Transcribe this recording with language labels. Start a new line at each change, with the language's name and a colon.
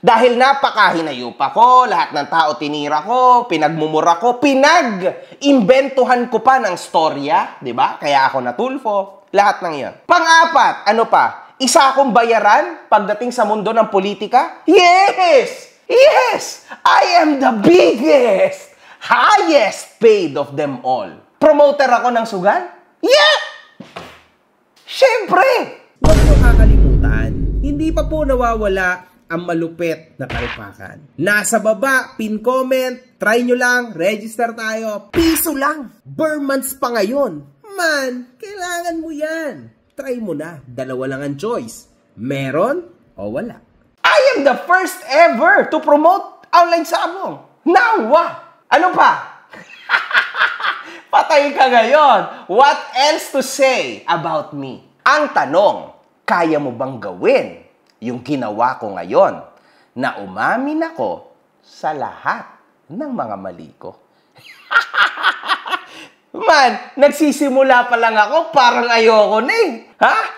Filipino: Dahil napakahinayupa ko, lahat ng tao tinira ko, pinagmumura ko, pinag-imbentuhan ko pa ng storya, di ba? Kaya ako natulfo. Lahat ng yan. Pang-apat, isa akong bayaran pagdating sa mundo ng politika?
English: Yes! Yes! I am the biggest, highest paid of them all.
Filipino: Promoter ako ng sugal? Yeah! Siyempre! Huwag mo kakalimutan, hindi pa po nawawala ang malupit na palpakan. Nasa baba, pin comment, try nyo lang, register tayo. Piso lang. Months pa ngayon. Man, kailangan mo yan. Try mo na. Dalawa lang ang choice. Meron o wala.
English: I am the first ever to promote online sabong. Now what?
Filipino: Ano pa? Patay ka ngayon.
English: What else to say about me?
Filipino: Ang tanong, kaya mo bang gawin yung ginawa ko ngayon na umamin ako sa lahat ng mga mali ko? Man, nagsisimula pa lang ako, parang ayoko na eh. Ha?